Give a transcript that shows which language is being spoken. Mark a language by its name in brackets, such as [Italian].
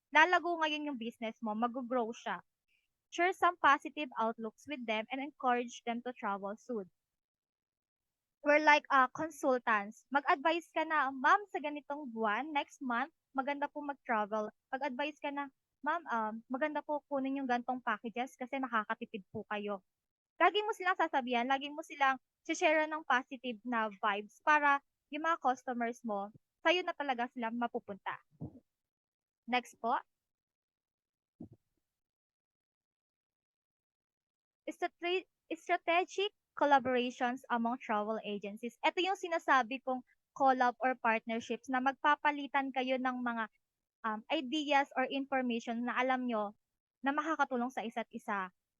[Filipino] Lalago ngayon yung business mo, mag-grow siya. [English] Share some positive outlooks with them and encourage them to travel soon. We're like consultants. [Filipino] Mag-advise ka na, ma'am, sa ganitong buwan, next month, maganda po mag-travel. Mag-advise ka na, ma'am, maganda po kunin yung gantong packages kasi makakatipid po kayo. Lagi mo silang sasabihan, lagi mo silang share ng positive na vibes para yung mga customers mo, sa'yo na talaga sila mapupunta. Next po. [English] Strategic collaborations among travel agencies. [Filipino] Ito yung sinasabi kong collab or partnerships na magpapalitan kayo ng mga ideas or information na alam nyo na makakatulong sa isa't isa.